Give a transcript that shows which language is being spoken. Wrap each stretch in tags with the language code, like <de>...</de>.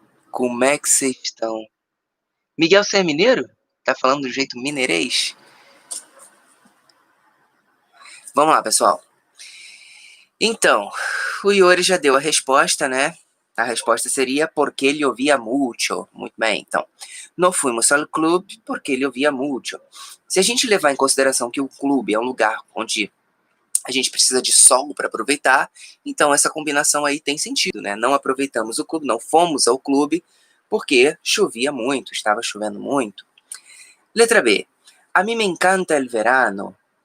<pt>Como é que vocês estão? Miguel, você é mineiro? Tá falando do jeito mineirês? Vamos lá, pessoal. Então, o Iori já deu a resposta, né? A resposta seria</pt> <es>porque llovía mucho.</es> <pt>Muito bem, então.</pt> <es>No fuimos al club porque llovía mucho.</es> <pt>Se a gente levar em consideração que o clube é um lugar onde a gente precisa de sol para aproveitar, então essa combinação aí tem sentido, né? Não aproveitamos o clube, não fomos ao clube porque chovia muito, estava chovendo muito. Letra B.</pt> <es>A mim me encanta el verano.</es>